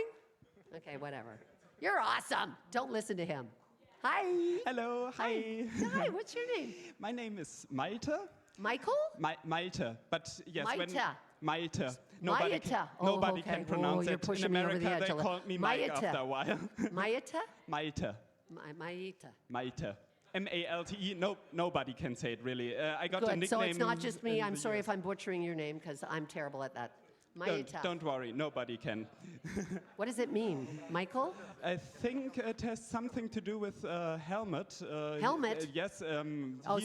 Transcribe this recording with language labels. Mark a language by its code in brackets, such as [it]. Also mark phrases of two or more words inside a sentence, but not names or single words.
[en] Okay, whatever. You're awesome. Don't listen to him. Hi. Hello, hi. Hi, what's your name? My name is Malte. Michael? Malte, but yes, Maite. Maite. Maite. Nobody Okay. can pronounce you're it. pushing In me over America, the edge they a called me Mike Maite. after a while. Maite? Maite. Maite. Maite. M-A-L-T-E. Nobody can say it really. I got a Good. nickname. So it's not just me. in I'm the sorry US. if I'm butchering your name because I'm terrible at that. Maita. Don't worry, nobody can. What does it mean? Michael? I think it has something to do with helmet. Helmet? Yes. Oh,